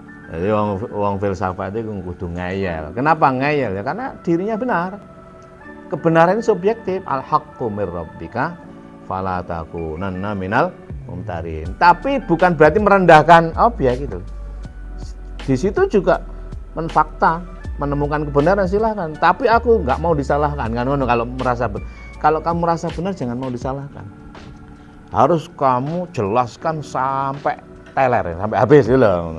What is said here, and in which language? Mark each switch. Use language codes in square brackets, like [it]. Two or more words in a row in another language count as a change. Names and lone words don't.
[id] Jadi wong filsafat itu kudu ngeyel. Kenapa ngeyel? Ya karena dirinya benar. Kebenaran ini subjektif. [ar] الحق من ربك فلا تكونن من الممترين. [id] Tapi bukan berarti merendahkan objek gitu. Di situ juga menfakta, menemukan kebenaran silahkan. Tapi aku nggak mau disalahkan kan kalau merasa benar. Kalau kamu merasa benar jangan mau disalahkan. Harus kamu jelaskan sampai teler, sampai habis gitu loh.